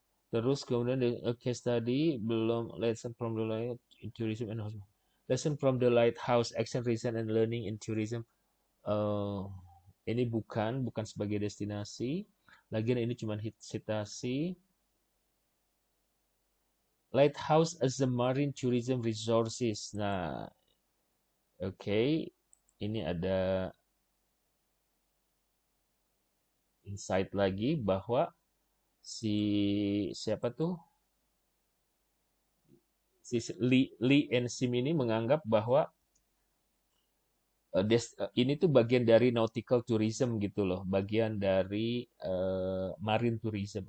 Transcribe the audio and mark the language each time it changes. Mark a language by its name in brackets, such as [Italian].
[Indonesian] Terus kemudian [English] case study belum, lesson from the light in tourism and hospitality. Lesson from the lighthouse action research and learning in tourism. [Indonesian] Eh, ini bukan sebagai destinasi. Lagian ini cuma citasi. [English] Lighthouse as a marine tourism resources. [Indonesian] Nah, oke. Ini ada insight lagi bahwa si siapa tuh, si Lee and Sim ini menganggap bahwa ini tuh bagian dari nautical tourism gitu loh, bagian dari marine tourism.